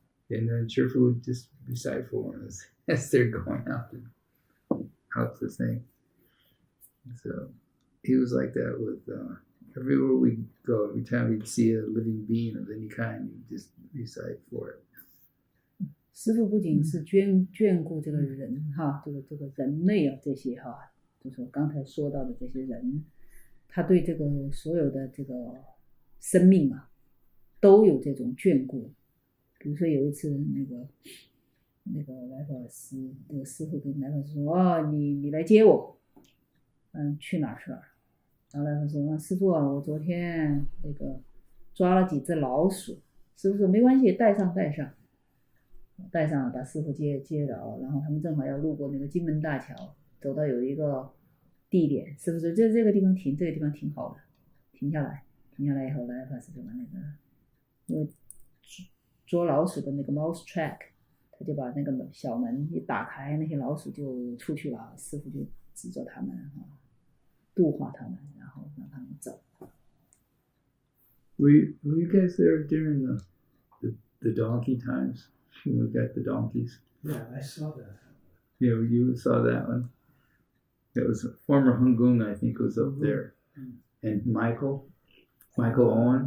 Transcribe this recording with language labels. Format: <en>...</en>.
<en>And then Shifu would just recite for them as they're going out the thing. So he was like that with everywhere we go. Every time we'd see a living being of any kind, he'd just recite for it.</en> <zh>师父不仅是眷顾这个人这个人类这些就是刚才说到的这些人，他对这个所有的这个生命都有这种眷顾。比如说有一次那个来法师，那个师父跟来法师说，你来接我，去哪儿？然后来法师说，师父我昨天抓了几只老鼠。师父说没关系，带上。带上了，把师傅接了，然后他们正好要路过那个金门大桥，走到有一个地点，师傅说这个地方停，这个地方挺好的，停下来以后，来法师就把那个因为捉老鼠的那个</zh> <en>mouse track，</en> <zh>他就把那个小门一打开，那些老鼠就出去了，师傅就指着他们度化他们，然后让他们走。</zh> <en>Were you guys there during the donkey times? When we got the donkeys? Yeah, I saw that. Yeah, you saw that one. It was former Hungung, I think, was up there, and Michael Owen.</en>